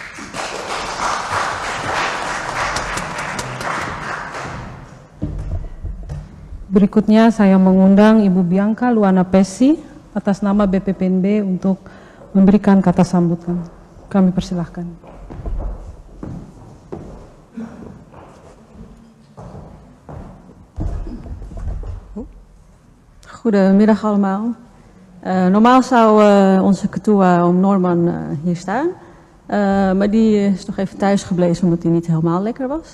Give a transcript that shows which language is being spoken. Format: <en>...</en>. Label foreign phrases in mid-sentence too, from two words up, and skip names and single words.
<id>Berikutnya saya mengundang Ibu Bianca Luana Pesi atas nama BPPNB untuk memberikan kata sambutan. Kami persilahkan.</id> <nl>Goedemiddag allemaal. Normaal zou onze ketua Oom Norman hier staan. Maar die is nog even thuis gebleven omdat hij niet helemaal lekker was.</nl>